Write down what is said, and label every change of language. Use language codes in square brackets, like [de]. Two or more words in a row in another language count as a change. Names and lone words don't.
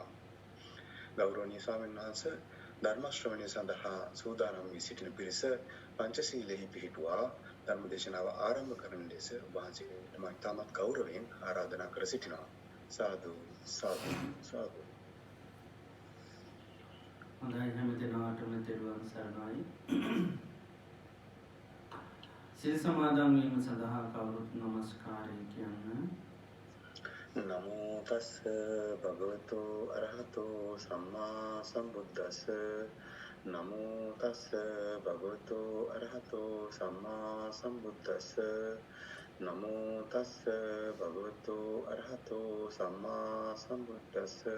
[si] ගෞරවනීය ස්වාමීන් වහන්සේ ධර්ම ශ්‍රවණය සඳහා සූදානම් වී සිටින පිරිස පංචශීලයෙහි පිහිටුවා ධර්ම දේශනාව ආරම්භ කරන ලෙස වහන්සේට මම ඉතාමත් ගෞරවයෙන් ආරාධනා කර සිටිනවා. සාදු සාදු සාදු. හොඳයි, හැම දිනකටම තෙරුවන් සරණයි. සිල් සමාදන් වීම සඳහා කවුරුත් නමස්කාරය කියන්න. [pi] නමෝ තස්ස භගවතු අරහතෝ සම්මා සම්බුද්දස්ස. නමෝ තස්ස භගවතු අරහතෝ සම්මා සම්බුද්දස්ස. නමෝ තස්ස භගවතු අරහතෝ සම්මා සම්බුද්දස්ස.